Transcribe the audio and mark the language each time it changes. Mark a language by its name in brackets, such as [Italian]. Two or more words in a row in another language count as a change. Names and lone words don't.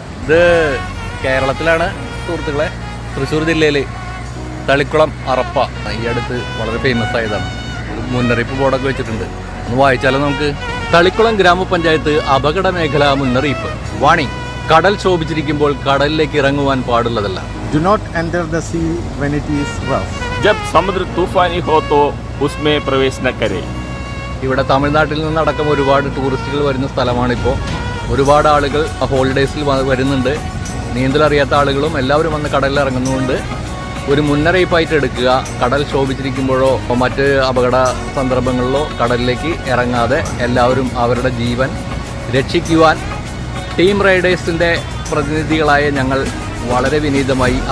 [Malayalam] ഇത് കേരളത്തിലാണ് സുഹൃത്തുക്കളെ. തൃശ്ശൂർ ജില്ലയിൽ തളിക്കുളം അറപ്പ ഈ അടുത്ത് വളരെ ഫേമസ് ആയതാണ്. ഒരു മുന്നറിയിപ്പ് ബോർഡൊക്കെ വെച്ചിട്ടുണ്ട്, ഒന്ന് വായിച്ചാലോ നമുക്ക്. തളിക്കുളം ഗ്രാമപഞ്ചായത്ത് അപകട മേഖല മുന്നറിയിപ്പ്. വാണിംഗ്, കടൽ ശോഭിച്ചിരിക്കുമ്പോൾ കടലിലേക്ക് ഇറങ്ങുവാൻ പാടുള്ളതല്ല. [English] Do not enter the sea when it is rough. [Hindi] जब समुद्र तूफानी हो तो उसमें प्रवेश न करें. [Malayalam] ഇവിടെ തമിഴ്നാട്ടിൽ നിന്നടക്കം ഒരുപാട് ടൂറിസ്റ്റുകൾ വരുന്ന സ്ഥലമാണിപ്പോൾ. ഒരുപാട് ആളുകൾ ഹോളിഡേയ്സിൽ വരുന്നുണ്ട്. നീന്തലറിയാത്ത ആളുകളും എല്ലാവരും വന്ന് കടലിൽ ഇറങ്ങുന്നതുകൊണ്ട് ഒരു മുന്നറിയിപ്പായിട്ട് എടുക്കുക. കടൽ ശോഭിച്ചിരിക്കുമ്പോഴോ മറ്റ് അപകട സന്ദർഭങ്ങളിലോ കടലിലേക്ക് ഇറങ്ങാതെ എല്ലാവരും അവരുടെ ജീവൻ രക്ഷിക്കുവാൻ ടീം റൈഡേഴ്സിൻ്റെ പ്രതിനിധികളായ ഞങ്ങൾ വളരെ വിനീതമായി അഭ്യർത്ഥിക്കുന്നു.